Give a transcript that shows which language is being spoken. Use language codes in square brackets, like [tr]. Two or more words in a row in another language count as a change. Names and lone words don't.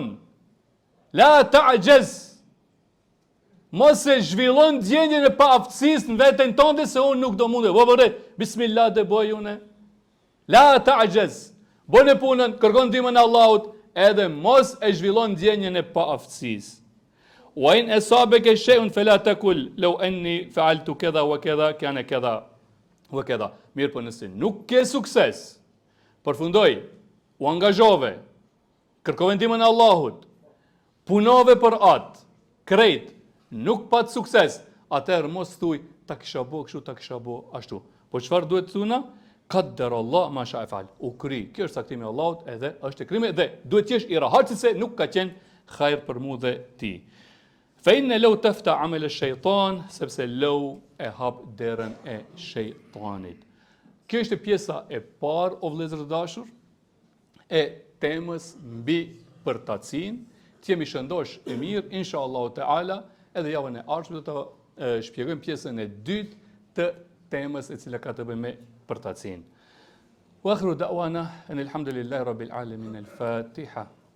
[ar] لا تعجز. [sq] Mos e zhvillon ndjenjën e paaftësisë në veten tënde se unë nuk do munde. Vëre, bismillah dhe bëj une. [ar] لا تعجز. [sq] Bëne punën, kërkon ndihmën e Allahut, edhe mos e zhvillon ndjenjën e paaftësisë. [ar] وإن أصابك شيء فلا تقل لو أني فعلت كذا وكذا كان كذا وكذا. [sq] Mirë, po nëse nuk ke sukses, përfundoj, u angazhove, kërkove ndihmën e Allahut, punove për atë, krejt, nuk pat sukses, atëherë mos thuj ta kisha bo kështu, ta kisha bo ashtu. Po çfarë duhet thuna? [ar] قدر الله ما شاء فعل. [sq] U kri. Kjo është saktimi i Allahut, edhe është e krimi dhe duhet të jesh i rahat se nuk ka qenë hajër për mua dhe ti. [ar] فإن لو تفتح عمل الشيطان, [sq] sepse law e hap derën e shejtanit. Kjo është pjesa e parë, o vëllezër të dashur, e temës mbi përtacin. Të jemi shëndosh e mirë, [ar] إن شاء الله تعالى, [sq] edhe javën e ardhshme do të shpjegojmë pjesën e dytë të temës e cila ka të bëjë me përtacin. [ar] وآخر دعوانا أن الحمد لله رب العالمين. Al-Fatiha.